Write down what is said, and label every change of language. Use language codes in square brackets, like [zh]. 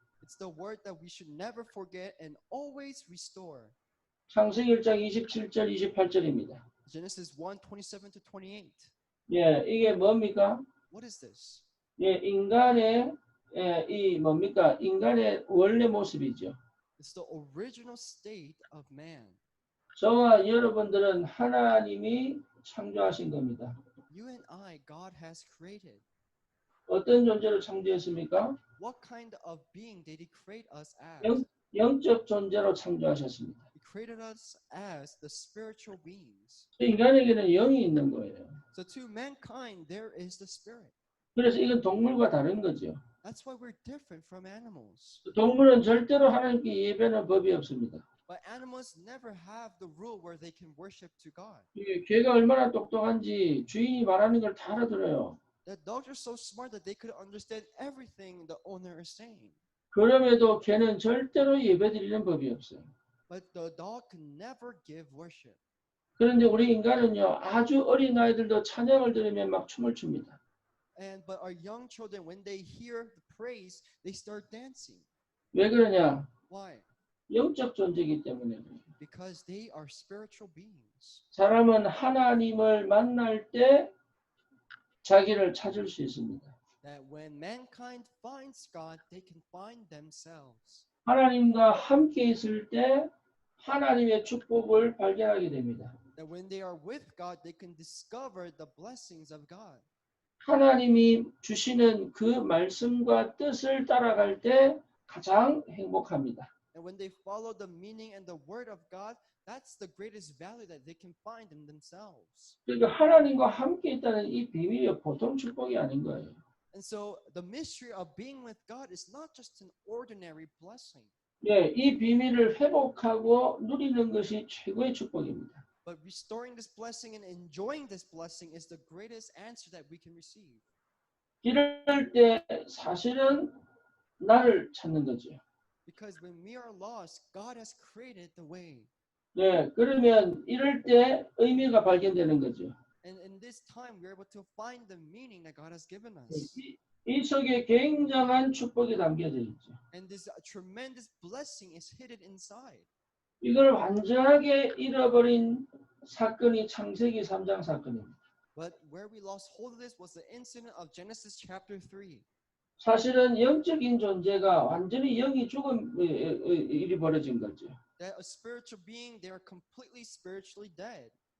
[en] It's the word that we should never forget and always restore. [ko] 창세기 1장 27절 28절입니다. [en] Genesis 1:27 to 28. [ko] 예, 이게 뭡니까? [en] What is this? [ko] 예, 인간의 이 뭡니까? 인간의 원래 모습이죠. [en] It's the original state of man. [ko] 저와 여러분들은 하나님이 창조하신 겁니다. [en] You and I, God has created. [ko] 어떤 존재로 창조했습니까? [en] What kind of being did He create us as? [ko] 영적 존재로 창조하셨습니다. [en] He created us as the spiritual beings. [ko] 인간에게는 영이 있는 거예요. [en] So to mankind, there is the spirit. [ko] 그래서 이건 동물과 다른 거죠. [en] That's why we're different from animals. [ko] 동물은 절대로 하나님께 예배하는 법이 없습니다. [en] But animals never have the rule where they can worship to God. [ko] 개가 얼마나 똑똑한지 주인이 말하는 걸 다 알아들어요. [en] The dogs are so smart that they could understand everything the owner is saying. [ko] 그럼에도 개는 절대로 예배드리는 법이 없어요. [en] But the dog can never give worship. [ko] 그런데 우리 인간은요, 아주 어린 아이들도 찬양을 들으면 막 춤을 춥니다. [en] But our young children, when they hear the praise, they start dancing. [ko] 왜 그러냐? [en] Why? [ko] 영적 존재이기 때문에. [en] Because they are spiritual beings. [ko] 사람은 하나님을 만날 때 자기를 찾을 수 있습니다. [en] That when mankind finds God, they can find themselves. [ko] 하나님과 함께 있을 때 하나님의 축복을 발견하게 됩니다. [en] That when they are with God, they can discover the blessings of God. [ko] 하나님이 주시는 그 말씀과 뜻을 따라갈 때 가장 행복합니다. [en] And when they follow the meaning and the word of God, that's the greatest value that they can find in themselves. [ko] 그러니까 하나님과 함께 있다는 이 비밀이 보통 축복이 아닌 거예요. [en] And so the mystery of being with God is not just an ordinary blessing. [ko] 예, 이 비밀을 회복하고 누리는 것이 최고의 축복입니다. [en] But restoring this blessing and enjoying this blessing is the greatest answer that we can receive. [ko] 이럴 때 사실은 나를 찾는 거죠. [en] Because when we are lost, God has created the way. [ko] 예, 그러면 이럴 때 의미가 발견되는 거죠. [en] And in this time, we're able to find the meaning that God has given us. [ko] 이 속에 굉장한 축복이 담겨져 있죠. [en] And this tremendous blessing is hidden inside. [ko] 이걸 완전하게 잃어버린 사건이 창세기 3장 사건입니다. [en] But where we lost hold of this was the incident of Genesis chapter 3. [ko] 사실은 영적인 존재가 완전히 영이 죽은 일이 벌어진 거죠. [en] That a spiritual being, they are completely spiritually dead.